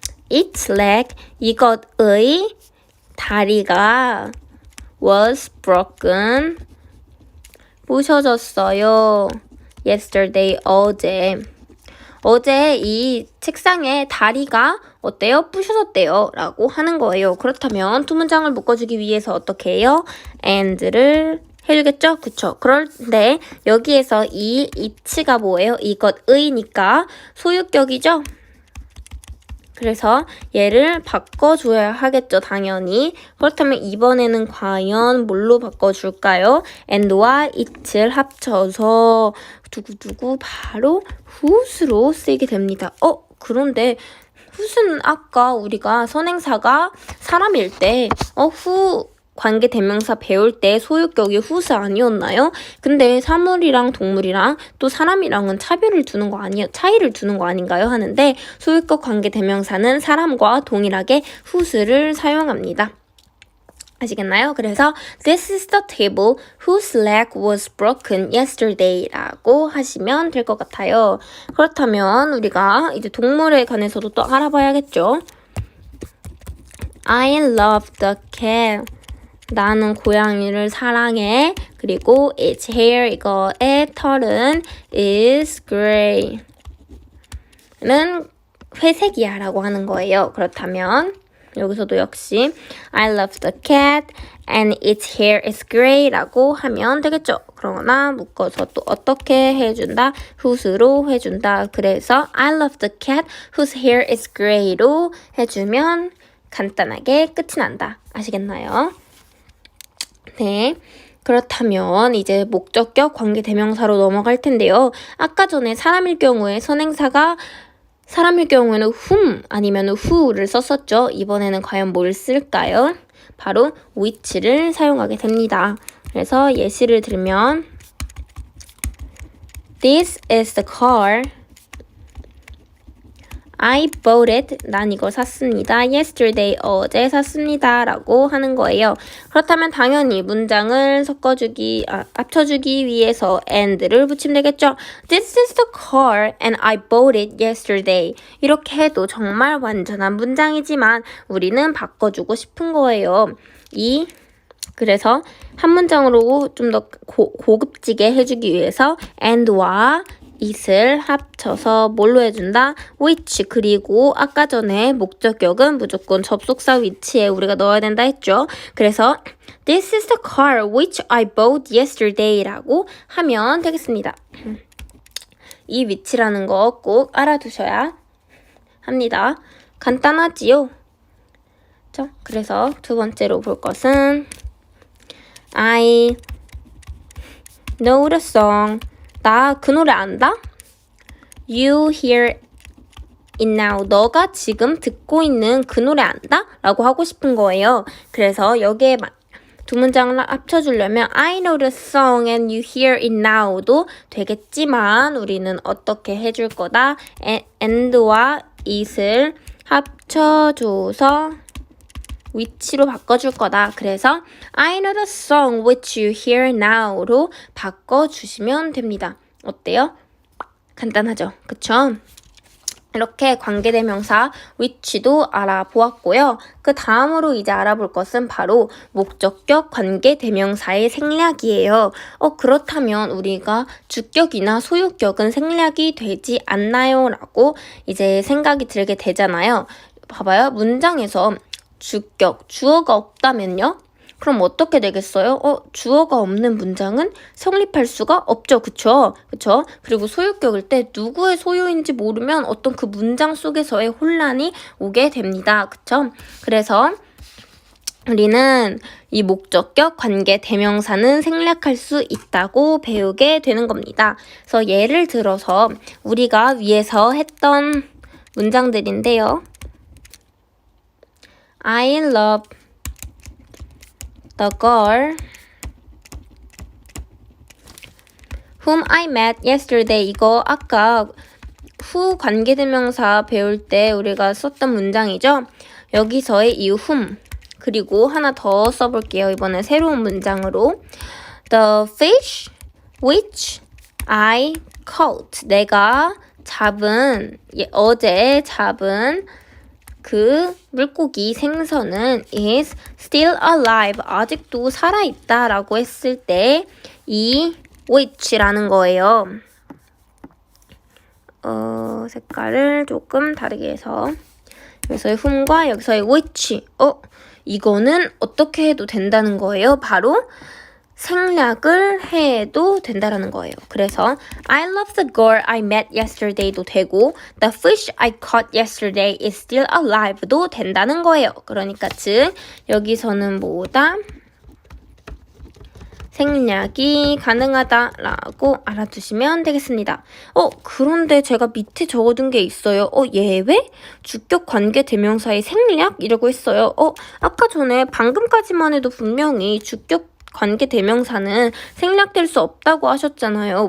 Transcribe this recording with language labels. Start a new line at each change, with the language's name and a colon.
English: Its leg,
Korean: 이것의 다리가
English: was broken,
Korean: 부셔졌어요. Yesterday, 어제. 어제 이 책상에 다리가 어때요? 부셔졌대요. 라고 하는 거예요. 그렇다면 두 문장을 묶어주기 위해서 어떻게 해요? and를 해주겠죠? 그쵸? 그런데 여기에서 이 it가 뭐예요? 이것의니까 소유격이죠? 그래서 얘를 바꿔줘야 하겠죠, 당연히. 그렇다면 이번에는 과연 뭘로 바꿔줄까요? and와 it을 합쳐서 두구두구 바로 whose로 쓰이게 됩니다. 그런데 whose는 아까 우리가 선행사가 사람일 때 who 관계 대명사 배울 때 소유격이 whose 아니었나요? 근데 사물이랑 동물이랑 또 사람이랑은 차이를 두는 거 아닌가요? 하는데 소유격 관계 대명사는 사람과 동일하게 whose를 사용합니다. 아시겠나요? 그래서
English: This is the table whose leg was broken yesterday
Korean: 라고 하시면 될 것 같아요. 그렇다면 우리가 이제 동물에 관해서도 또 알아봐야겠죠?
English: I love the cat.
Korean: 나는 고양이를 사랑해. 그리고
English: its hair,
Korean: 이거의 털은
English: is gray.
Korean: 는 회색이야 라고 하는 거예요. 그렇다면 여기서도 역시
English: I love the cat and its hair is gray
Korean: 라고 하면 되겠죠. 그러나 묶어서 또 어떻게 해준다? whose로 해준다. 그래서
English: I love the cat whose hair is gray로
Korean: 해주면 간단하게 끝이 난다. 아시겠나요? 네, 그렇다면 이제 목적격 관계 대명사로 넘어갈 텐데요. 아까 전에 사람일 경우에 선행사가 사람일 경우에는 whom 아니면 who를 썼었죠. 이번에는 과연 뭘 쓸까요? 바로 which를 사용하게 됩니다. 그래서 예시를 들면
English: This is the car. I bought it.
Korean: 난 이걸 샀습니다. Yesterday. 어제 샀습니다. 라고 하는 거예요. 그렇다면 당연히 문장을 합쳐주기 위해서 and를 붙이면 되겠죠.
English: This is the car and I bought it yesterday.
Korean: 이렇게 해도 정말 완전한 문장이지만 우리는 바꿔주고 싶은 거예요. 그래서 한 문장으로 좀 더 고급지게 해주기 위해서 and와 it을 합쳐서 뭘로 해준다? which. 그리고 아까 전에 목적격은 무조건 접속사 위치에 우리가 넣어야 된다 했죠. 그래서
English: This is the car which I bought yesterday
Korean: 라고 하면 되겠습니다. 이 위치라는 거 꼭 알아두셔야 합니다. 간단하지요? 그래서 두 번째로 볼 것은
English: I know the song.
Korean: 나 그 노래 안다?
English: You hear it now.
Korean: 너가 지금 듣고 있는 그 노래 안다? 라고 하고 싶은 거예요. 그래서 여기에 두 문장을 합쳐주려면
English: I know the song and you hear it now도
Korean: 되겠지만 우리는 어떻게 해줄 거다? and와 it을 합쳐줘서 which로 바꿔줄 거다. 그래서
English: I know the song which you hear now로
Korean: 바꿔주시면 됩니다. 어때요? 간단하죠? 그쵸? 이렇게 관계대명사 which도 알아보았고요. 그 다음으로 이제 알아볼 것은 바로 목적격 관계대명사의 생략이에요. 그렇다면 우리가 주격이나 소유격은 생략이 되지 않나요? 라고 이제 생각이 들게 되잖아요. 봐봐요. 문장에서 주격, 주어가 없다면요? 그럼 어떻게 되겠어요? 주어가 없는 문장은 성립할 수가 없죠. 그쵸? 그리고 소유격일 때 누구의 소유인지 모르면 어떤 그 문장 속에서의 혼란이 오게 됩니다. 그쵸? 그래서 우리는 이 목적격 관계 대명사는 생략할 수 있다고 배우게 되는 겁니다. 그래서 예를 들어서 우리가 위에서 했던 문장들인데요.
English: I love the girl whom I met yesterday.
Korean: 이거 아까 who 관계대명사 배울 때 우리가 썼던 문장이죠. 여기서의 이 whom 그리고 하나 더 써볼게요. 이번에 새로운 문장으로
English: The fish which I caught.
Korean: 내가 잡은 어제 잡은 그 물고기 생선은
English: is still alive.
Korean: 아직도 살아있다 라고 했을 때 이 which라는 거예요. 색깔을 조금 다르게 해서 여기서의 whom과 여기서의 which. 이거는 어떻게 해도 된다는 거예요. 바로 생략을 해도 된다라는 거예요. 그래서
English: I love the girl I met yesterday도
Korean: 되고
English: The fish I caught yesterday is still alive도
Korean: 된다는 거예요. 그러니까 즉 여기서는 뭐다? 생략이 가능하다라고 알아두시면 되겠습니다. 그런데 제가 밑에 적어둔 게 있어요. 예외? 주격 관계 대명사의 생략이라고 했어요. 아까 전에 방금까지만 해도 분명히 주격 관계 대명사는 생략될 수 없다고 하셨잖아요.